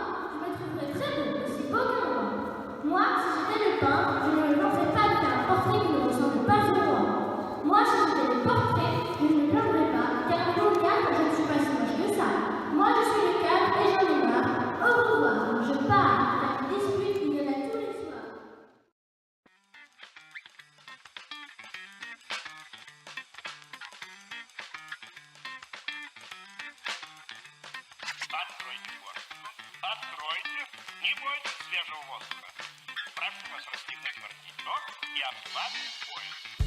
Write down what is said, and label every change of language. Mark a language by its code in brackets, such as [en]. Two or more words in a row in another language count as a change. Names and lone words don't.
[fr] Je me trouverais très beau, aussi beau que moi. Moi, si j'étais le peintre, je ne me lancerais pas de faire un portrait qui ne ressemble pas à moi. Moi, si j'étais le portrait, je ne me plaindrais pas, car il faut bien que je ne suis pas si moche que ça. Moi, je suis le cadre et j'en ai marre. Au revoir, je pars. Dispute, il y en a tous les soirs. [ru] Откройте форточку. Откройте. Не бойтесь свежего воздуха. Прошу вас расстегнуть воротничок и обслабить пояс.